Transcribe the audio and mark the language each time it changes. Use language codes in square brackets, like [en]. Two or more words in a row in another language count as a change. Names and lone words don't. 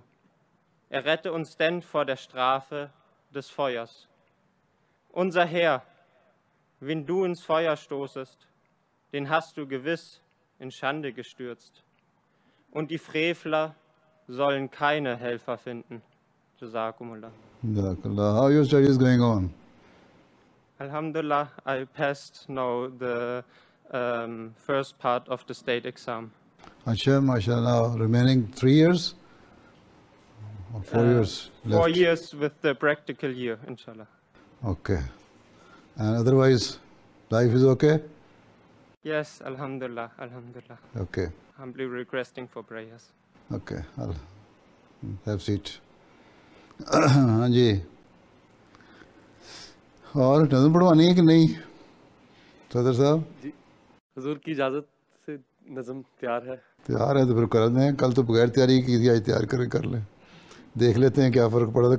[de] Errette uns denn vor der Strafe des Feuers. Unser Herr, wen du ins Feuer stoßest, den hast du gewiss in Schande gestürzt. Und die Frevler sollen keine Helfer finden. [ar] جزاكم الله. جزاك الله. [en] How are your studies going on? Alhamdulillah, I passed now the first part of the state exam. Acha, mashallah. Remaining 3 years? Or 4 years left? 4 years with the practical year, inshallah. Okay. And otherwise, life is okay? Yes, alhamdulillah, alhamdulillah. Okay. Humbly requesting for prayers. Okay. I'll have seat. [ur] ہاں جی، اور نظم پڑھوانی ہے کہ نہیں صدر صاحب؟ جی حضور کی اجازت سے نظم تیار ہے۔ تیار ہے تو پھر کر دیں۔ کل تو بغیر تیاری کی تھی، آج تیار کر لیں، دیکھ لیتے ہیں کیا فرق پڑا تھا۔